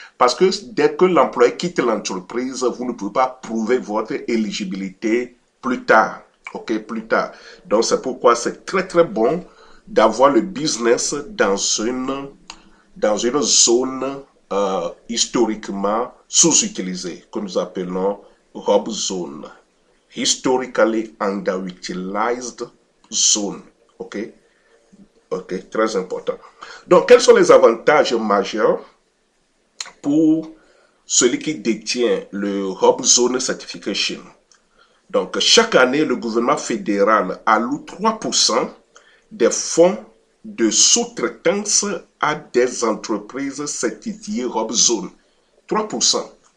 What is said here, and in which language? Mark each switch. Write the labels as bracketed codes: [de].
[fr] Parce que dès que l'employé quitte l'entreprise, vous ne pouvez pas prouver votre éligibilité plus tard. Ok, plus tard. Donc, c'est pourquoi c'est très très bon d'avoir le business dans une zone historiquement sous-utilisée, que nous appelons Hub Zone. [en] Historically underutilized zone. [fr] Ok, très important. Donc, quels sont les avantages majeurs pour celui qui détient le Hub Zone Certification. Donc, chaque année, le gouvernement fédéral alloue 3% des fonds de sous-traitance à des entreprises certifiées Hub Zone. 3%.